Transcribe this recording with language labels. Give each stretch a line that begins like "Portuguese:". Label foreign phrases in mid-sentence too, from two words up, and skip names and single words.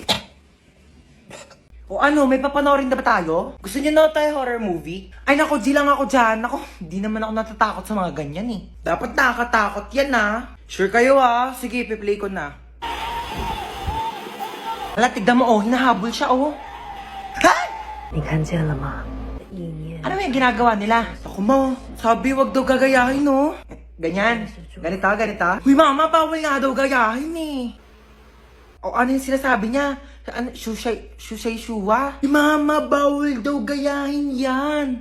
Filipino: O ano, may papanoorin na ba tayo? Gusto niyo na tayo
English: horror movie?
Filipino: Ay nako, di lang ako dyan. Nako, di naman ako natatakot sa mga ganyan eh. Dapat nakakatakot yan ah. Sure kayo ah. Sige, piplay ko na. Hala, tignan mo oh, hinahabol siya oh. Ha?
Chinese: 你看见了吗？意念
Filipino: Ano yung ginagawa nila? Ako mo, sabi wag daw gagayahin no. Ganyan. Ganito, ganito. Huy mama, bawal nga daw gayahin eh. O ano yung sinasabi niya? Ano, shushay shuwa? Mama, bawal daw gayahin yan.